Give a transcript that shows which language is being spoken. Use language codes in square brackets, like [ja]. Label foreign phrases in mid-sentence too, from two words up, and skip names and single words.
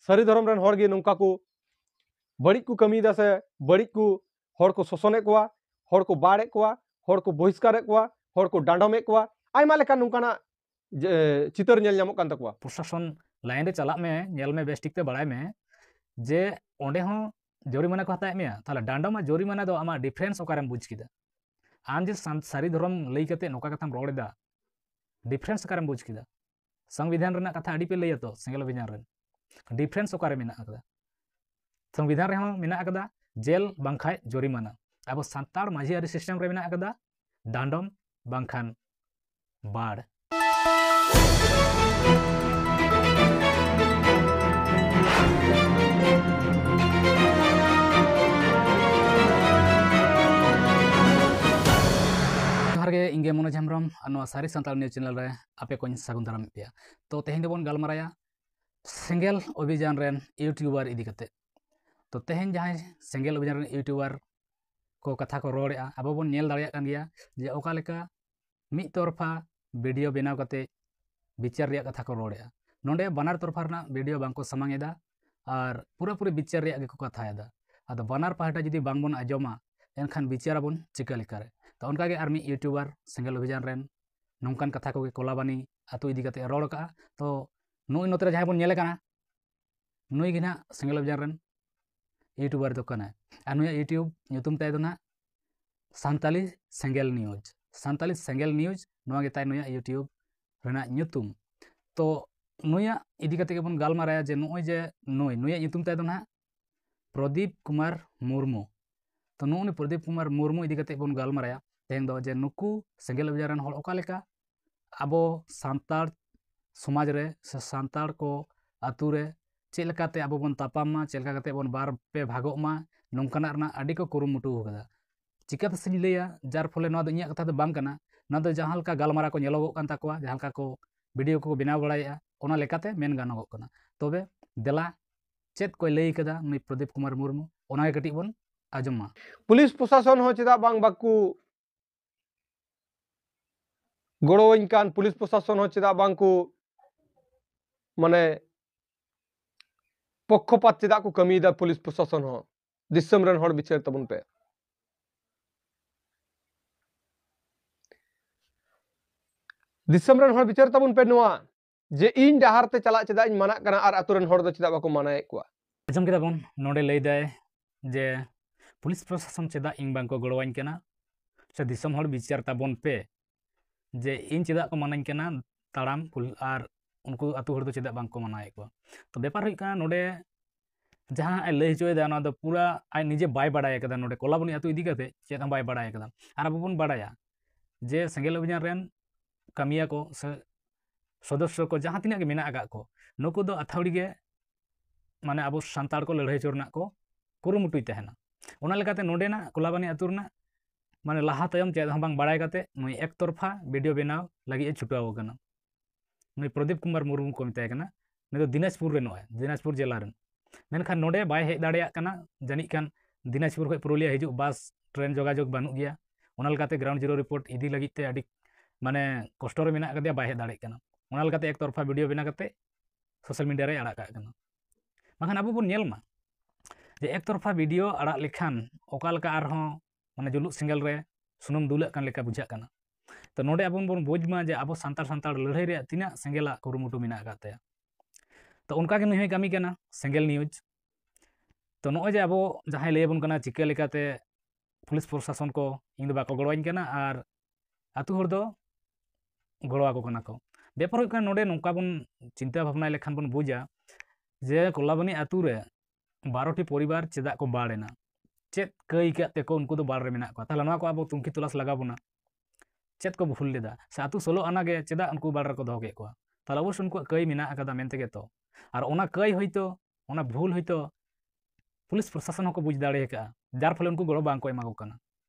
[sat] सारी धर्म रन हर गे नौका को बड़ी को कमीदा से बड़ी को हर को शोषणे को हर को बाड़े को हर को बहिष्कार को हर को डांडमे को आयमा लेका नौकाना चितर नेल नामो कान तकवा प्रशासन लाइन रे चला में नेल में बेस ठीक ते बड़ाय में जे ओंडे हो जोरिमाना को हताय में ताला डांडमा जोरिमाना दो आमा डिफरेंस ओकारेम बुझ किदा आम जे सारी धर्म लई कते नोका कथाम रोड़ेदा डिफरेंस ओकारेम बुझ किदा संविधान रेना कथा अड़ी पे लइया तो सेंगेल अभियान रेन डिफरेंस ओकारे मेना अकदा संविधान रे हो मेना अकदा जेल बांखाय जोरिमाना अब सान्ताड़ माझी आरी सिस्टम रे मेना अकदा डांडम बांखान बाड़ इंगे मनोज हेम्ब्रम सारी सान्ताड़ [en] news channel [sat] रे आपे को सागुन दाराम पे तो तेहें दोबन गलमाराया सेंगेल अभियान रेन यूट्यूबर इदी कते तो तेहें जहां सेंगेल अभियान रेन यूट्यूबर को कथा को रोड़ेआ अब बन नेल दाड़िया कान गया जे ओका लेका मिद तरफा वीडियो बनाव कते विचार रिया कथा को रोड़ेआ नोंडे बनार तरफा रना वीडियो बांको समांगेदा और पूरा विचार रिया के को कथायदा आदो बनार पाहटा जदी बांगबन आजमा एनखान विचार बन चिका लेकारे तो उनका के आर्मी यूट्यूबर सेंगेल अभियान रेन नौकान कथा को कोलाबानी आतु इदी कते रोड़ का तो नुई नोतरे जहां बन नेले काना नुई गिना सेंगेल अभियान रेन यूट्यूबर तो कना आ नुया यूट्यूब ᱧᱩᱛᱩᱢ ताय दो ना सान्ताली सेंगेल न्यूज नोआ गे ताय नुया यूट्यूब रेना ᱧᱩᱛᱩᱢ तो नुया इदी कते बन गालमाराया जे नुई जे नुया ᱧᱩᱛᱩᱢ ताय दो ना प्रदीप कुमार मुर्मू तो नुनी प्रदीप कुमार मुर्मू इदी कते बन गालमाराया तेहें दो जे नुकु सेंगेल अभियान रेन हर ओका लेका आबो सान्ताड़ समाज रे से सान्ताड़ को आतु रे चेक लेकाते आबो बन तापामा चेक लेकाते बन बार पे भागोमा नौकाना रना अडी को कुरुमुटु होगा चिकाते से लैया जार फले नोआ दो इᱧᱟᱜ कथा दो बांग कना ना दो जहां लका गालमारा को नेलोगो कान ताकवा जहां लका को वीडियो को बनाव बड़ाया ओना लेकाते मेन गानोगो कना तबे देला चेत को लई कदा नुई प्रदीप कुमार मुर्मू ओना के कटी बन आजमा पुलिस प्रशासन हो चेदा बांग बाकू गड़ोइन कान पुलिस प्रशासन हो चेदा बांग को माने पक्षपात चेदा को कमीदा पुलिस प्रशासन हो दिसम रन हर विचार तबन पे दिसम रन हर विचार तबन पे नोआ जे इन डहार ते चला चेदा इन माना कना आर आतुरन हर दो चेदा बाको मानाए को आजम केदा बन नोडे लई दाय जे पुलिस प्रशासन चेदा इन बांग को गड़वाइन कना से दिसम हर विचार तबन पे जे इन चेदा को मानाइन कना ताड़ाम आर उनको आतु हर दो चेदा बांग को मानाए को तो बेपार हुई कना नोडे जहां आई लई होचोयदा ना दो पूरा आई निजे बाय बाड़ाय कदा नोडे कोलाबनी आतु इदी कते चेद हम बाय बाड़ाय कदा आर अब बन बाड़ाया जे सेंगेल अभियान रेन कमिया को से सदस्य को जहां तिना के मेना आगा को नुकु दो अथावड़ी गे माने अब सान्ताड़ को लड़ाई चोरना को कुरुमुटुई तहना ओना लेकाते नोडे ना कोलाबानी आतु रना माने लाहा तयम चेद हम बांग बाड़ाय कते नुई [hi] एक तरफा [sat] वीडियो बनाव लगी ए छुटाव कना नुई प्रदीप कुमार मुर्मू को मिताय कना ने दो दिनाजपुर रे नोय दिनाजपुर जिला रेन मेनखान नोडे बाय हेज दाड़िया कना जानिक खान दिनाजपुर खय पुरुलिया हिजु बस ट्रेन जोगाजोग बानु गया ओना लेकाते [en] ground zero report [sat] इदी लगी ते अडी माने कष्ट रे मेना कदिया बाय हेज दाड़े कना ओना लेकाते [hi] एक तरफा [sat] वीडियो बना कते [en] social media [sat] रे आड़ा का कना बाखान अब बन नेलमा जे [hi] एक तरफा [sat] वीडियो आड़ा लेखान ओका लेका आरहों माने जुलुक सिंगल रे सुनुम दुलक कान लेका बुझा कना तो नोडे अब बन बुझमा जे अब सान्ताड़ लड़ाई रे तिना सेंगेला कुरुमुटु मेना काते तो उनका के नुई कमी कना सेंगेल न्यूज तो नोय जे अब जहां लैबन कना चिका लेकाते पुलिस प्रशासन को इन बाको गड़वाइन कना और आतु हर दो गड़वा को कना को बेपार हुई कना नोडे नौका बन चिंता भावना लेखान बन बुझा जे कोलाबानी आतु रे 12टी परिवार चेदा को बाड़ेना चेत कई काते को उनको दो बाड़ रे मेना को ताला नोआ को अब तुंकी तुलास लगाबोना चेत को भूल लेदा से आतु सोलो आना गे चेदा उनको बाड़ रे को दो के को ताला अवश्य उनको कई मेना आकादा मेनते गे तो और ओना कई होइतो ओना भूल होइतो पुलिस प्रशासन को बुझ दाड़े का जार फले उनको गड़ो बांग को एमा को कना